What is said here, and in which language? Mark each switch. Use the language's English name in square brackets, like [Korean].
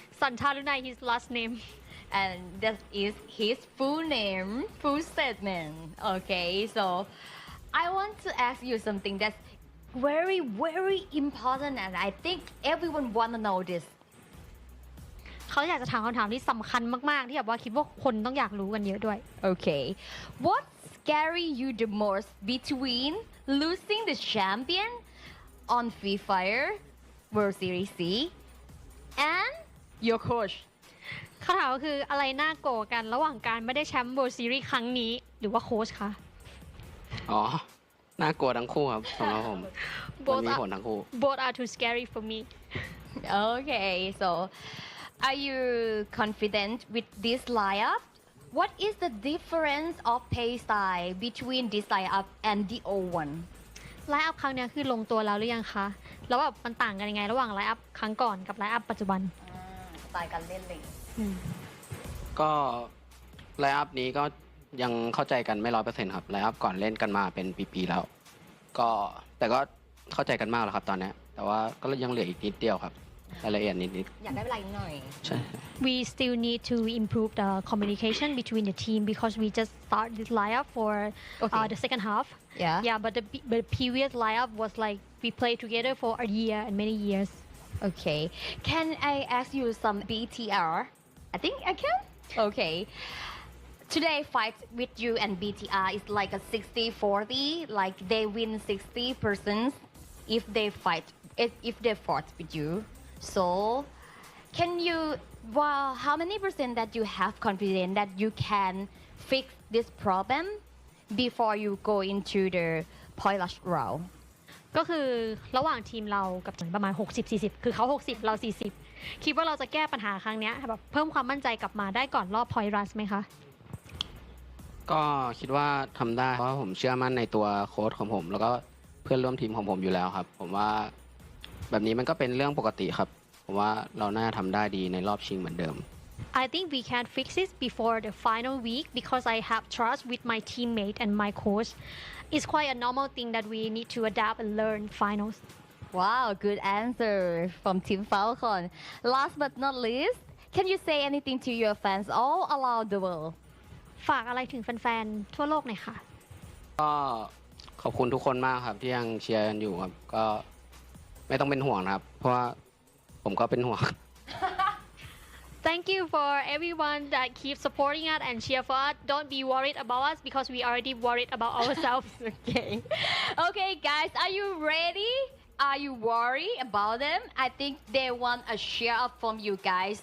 [English] Santarunai his last name and that is his full name, full statement. Okay, so I want to ask you something that's very important, and I think everyone wanna know this. [Thai] เขาอยากจะถามคำถามที่สำคัญมากๆที่แบบว่าคิดว่าคนต้องอยากรู้กันเยอะด้วย [English] Okay, what scary you the most between losing the champion on Free Fire World Series C and your coach? คำถามก็คืออะไรน่ากลัวกันระหว่างการไม่ได้แชมป์ World Series ครั้งนี้หรือว่าโค้ชคะ อ๋อน่ากลัวทั้งคู่ครับสำหรับผมมันมีผลทั้งคู่ Both are too scary for me. Okay, so are you confident with this lineup What is the difference of play style between this lineup and the old one [Thai] ไลน์อัพครั้งนี้คือลงตัวแล้วหรือยังคะแล้วแบบมันต่างกันยังไงระหว่างไลน์อัพครั้งก่อนกับไลน์อัพปัจจุบัน สไตล์การเล่นเลย ก็ไลน์อัพนี้ก็ยังเข้าใจกันไม่100%ครับไลน์อัพก่อนเล่นกันมาเป็นปีๆแล้วก็แต่ก็เข้าใจกันมากแล้วครับตอนนี้แต่ว่าก็ยังเหลืออีกนิดเดียวครับรายละเอียดนิด อยากได้เวลาอีกหน่อย ใช่ [English] We still need to improve the communication between the team because we just start this lineup for the second half. Yeah, but the previous lineup was like we played together for a year and many years. Okay, can I ask you some BTR? I think I can. Okay. Today fight with you and BTR is like a 60-40, like they win 60% if they fought with you. So, can you, how many percent that you have confidence that you can fix this problem before you go into the point rush round? [Thai] ก็คือระหว่างทีมเรากับประมาณ60-40คือเขา60เรา40คิดว่าเราจะแก้ปัญหาครั้งนี้แบบเพิ่มความมั่นใจกลับมาได้ก่อนรอบ point rush ไหมคะ ก็คิดว่าทำได้เพราะผมเชื่อมั่นในตัวโค้ชของผมแล้วก็เพื่อนร่วมทีมของผมอยู่แล้วครับผมว่าแบบนี้มันก็เป็นเรื่องปกติครับผมว่าเราน่าทำได้ดีในรอบชิงเหมือนเดิม [English] I think we can fix this before the final week because I have trust with my teammate and my coach. It's quite a normal thing that we need to adapt and learn finals. Wow, good answer from Team Falcon. Last but not least, can you say anything to your fans all around the world? [Thai] ฝากอะไรถึงแฟนๆทั่วโลกหน่อยค่ะ ก็ขอบคุณทุกคนมากครับที่ยังเชียร์กันอยู่ครับก็ไม่ต้องเป็นห่วงนะครับเพราะว่าผมก็เป็นห่วง [English] Thank you for everyone that keeps supporting us and cheer for us. Don't be worried about us because we already worried about ourselves. Okay, guys, are you ready? Are you worried about them? I think they want a cheer up from you guys.